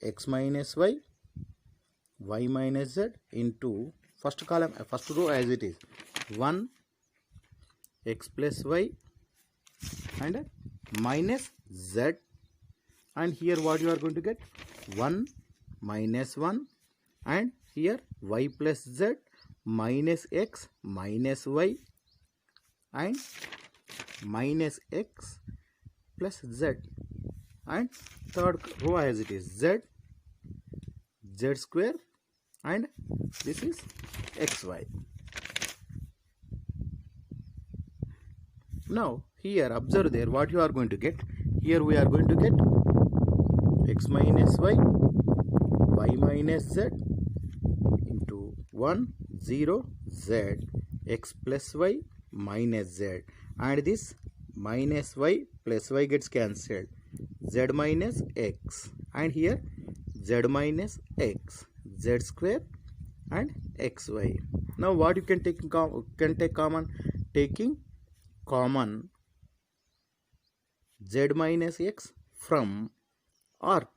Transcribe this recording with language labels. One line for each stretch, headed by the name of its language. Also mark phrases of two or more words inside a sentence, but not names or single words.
English: X minus y minus z into first column, first row as it is, 1 x plus y and minus z, and here what you are going to get? 1 minus 1, and here y plus z minus x minus y and minus x plus z, and third row as it is, z square and this is xy. Now here observe there, what you are going to get? Here we are going to get x minus y minus z into 1 0 z, x plus y minus z, and this minus y plus y gets cancelled, z minus x, and here z minus x, z square and xy. Now what you can take common? Taking common z minus x from R2.